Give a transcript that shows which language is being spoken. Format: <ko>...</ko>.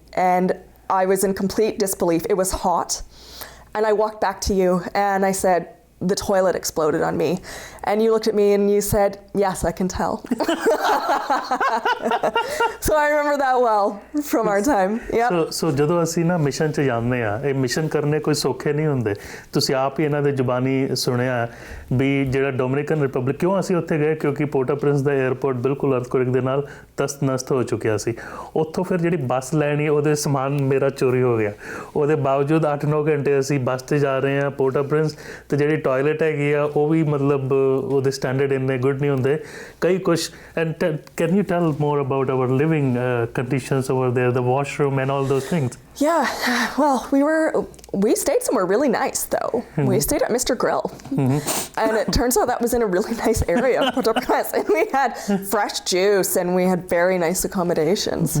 <en>And I was in complete disbelief. It was hot. And I walked back to you, and I said, the toilet exploded on me. And you looked at me and you said, yes, I can tell. So I remember that well from our time.</en> <pa>So ਜਦੋਂ ਅਸੀਂ ਨਾ mission 'ਚ ਜਾਂਦੇ ਆ, ਇਹ mission ਕਰਨੇ ਕੋਈ ਸੌਖੇ ਨਹੀਂ ਹੁੰਦੇ। ਤੁਸੀਂ ਆਪ ਹੀ ਇਹਨਾਂ ਦੇ ਜ਼ੁਬਾਨੀ ਸੁਣਿਆ ਵੀ ਜਿਹੜਾ ਡੋਮਿਨਿਕਨ ਰਿਪਬਲਿਕ, ਕਿਉਂ ਅਸੀਂ ਉੱਥੇ ਗਏ, ਕਿਉਂਕਿ ਪੋਰਟ-au-ਪ੍ਰਿੰਸ ਦਾ 에ਅਰਪੋਰਟ ਬਿਲਕੁਲ ਅਰਥਕੁਏਕ ਦੇ ਨਾਲ ਤਸਤ-ਨਸਤ ਹੋ ਚੁੱਕਿਆ ਸੀ। ਉੱਥੋਂ ਫਿਰ ਜਿਹੜੀ ਬੱਸ ਲੈਣੀ, ਉਹਦੇ ਸਮਾਨ ਮੇਰਾ ਚੋਰੀ ਹੋ ਗਿਆ। ਉਹਦੇ ਬਾਵਜੂਦ 8-9 ਘੰਟੇ ਅਸੀਂ ਬੱਸ 'ਤੇ ਜਾ ਰਹੇ ਹਾਂ ਪੋਰਟ-au-ਪ੍ਰਿੰਸ, ਤੇ ਜਿਹੜੀ ਟਾਇਲਟ ਹੈਗੀ ਆ ਉਹ ਵੀ ਮਤਲਬ ਉਹਦੇ ਸਟੈਂਡਰਡ ਇੰਨੇ ਗੁੱਡ ਨਹੀਂ ਹੁੰਦੇ ਕਈ ਕੁਛ।</pa> <en>And can you tell more about our living conditions over there, the washroom and all those things? Yeah, well, we stayed somewhere really nice though. We stayed at Mr. Grill. And it turns out that was in a really nice area of Port-au-Prince, and we had fresh juice and we had very nice accommodations.</en>